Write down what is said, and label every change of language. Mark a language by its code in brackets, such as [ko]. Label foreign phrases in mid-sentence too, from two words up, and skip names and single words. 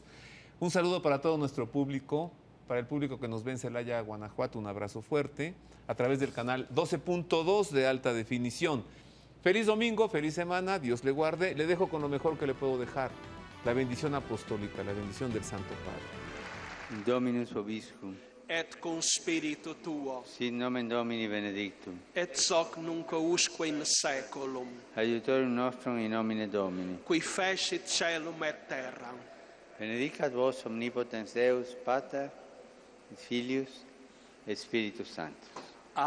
[es] Un saludo para todo nuestro público, para el público que nos ve en Celaya, Guanajuato. Un abrazo fuerte a través del canal 12.2 de alta definición. Feliz domingo, feliz semana, Dios le guarde. Le dejo con lo mejor que le puedo dejar, la bendición apostólica, la bendición del Santo Padre. [la] Dominus vobiscum, et cum spiritu tuo, sit nomen Domini benedictum, et hoc nunc usque in saeculum, aiutorium nostrum in nomine Domini. qui fecit caelum et terram. Benedicat vos omnipotens Deus, Pater, et Filius, et Spiritus Sanctus.